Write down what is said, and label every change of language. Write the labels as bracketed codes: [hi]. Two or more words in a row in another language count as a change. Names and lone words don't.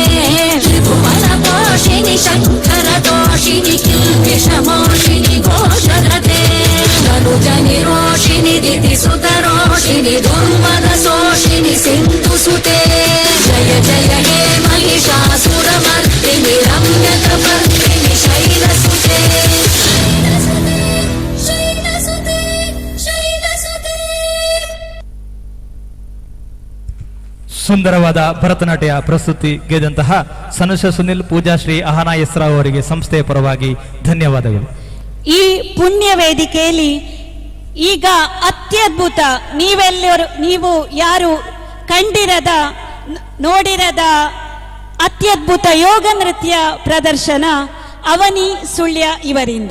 [sa] त्रिभुवनपोषिणि शङ्करदोषिनि किल्बिषमोषिनि घोषरते तनुजनिरोषिनि दितिसुतरोषिनि दुर्मदशोषिनि सिन्धुसुते जय जय हे महिषासुरमर्दिनि रम्यकमर्दिनि शैलसुते शैलसुते शैलसुते [kn] ಸುಂದರವಾದ ಭರತನಾಟ್ಯ ಪ್ರಸ್ತುತಿ ಗೆದ್ದಂತಹ ಸನುಷ ಸುನಿಲ್ ಪೂಜಾಶ್ರೀ ಅಹನಾ ಎಸ್ರಾವ್ ಅವರಿಗೆ ಸಂಸ್ಥೆಯ ಪರವಾಗಿ ಧನ್ಯವಾದಗಳು. ಈ ಪುಣ್ಯ ವೇದಿಕೆಯಲ್ಲಿ ಈಗ ಅತ್ಯದ್ಭುತ ನೀವು ಯಾರು ಕಂಡಿರದ ನೋಡಿರದ ಅತ್ಯದ್ಭುತ ಯೋಗ ನೃತ್ಯ ಪ್ರದರ್ಶನ ಅವನಿ ಸುಳ್ಯ ಇವರಿಂದ.